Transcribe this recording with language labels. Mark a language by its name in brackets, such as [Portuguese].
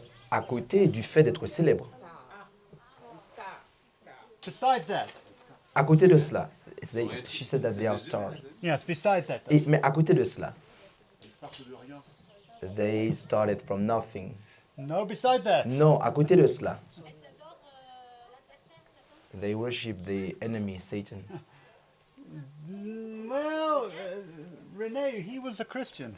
[French] à côté du fait d'être célèbres. [English] besides that, [French] À côté de cela, [English] she said that they are stars. yes, besides that, [French] Mais à côté de cela, [English] they started from nothing. no, besides that, [French] Non, à côté de cela, [English] they worship the enemy, Satan. well, René, he was a Christian.